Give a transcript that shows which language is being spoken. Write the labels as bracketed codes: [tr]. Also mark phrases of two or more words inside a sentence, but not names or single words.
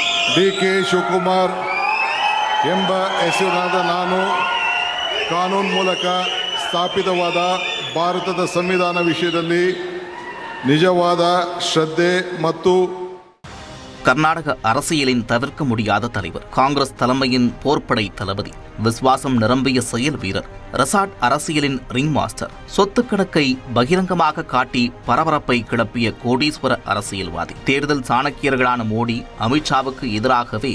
[kn] DK ಶಿವಕುಮಾರ್ ಎಂಬ ಹೆಸರಿನಾದ ನಾನು ಕಾನೂನು ಮೂಲಕ ಸ್ಥಾಪಿತವಾದ ಭಾರತದ ಸಂವಿಧಾನ ವಿಷಯದಲ್ಲಿ ನಿಜವಾದ ಶ್ರದ್ಧೆ ಮತ್ತು [ta] கர்நாடக அரசியலின் தவிர்க்க முடியாத தலைவர், காங்கிரஸ் தலைமையின் போர்ப்படை தளபதி, விசுவாசம் நிரம்பிய செயல் வீரர், ரெசார்ட் அரசியலின் ரிங் மாஸ்டர், சொத்து கணக்கை பகிரங்கமாக காட்டி பரபரப்பை கிளப்பிய கோடீஸ்வர அரசியல்வாதி, தேர்தல் சாணக்கியர்களான மோடி, அமித்ஷாவுக்கு எதிராகவே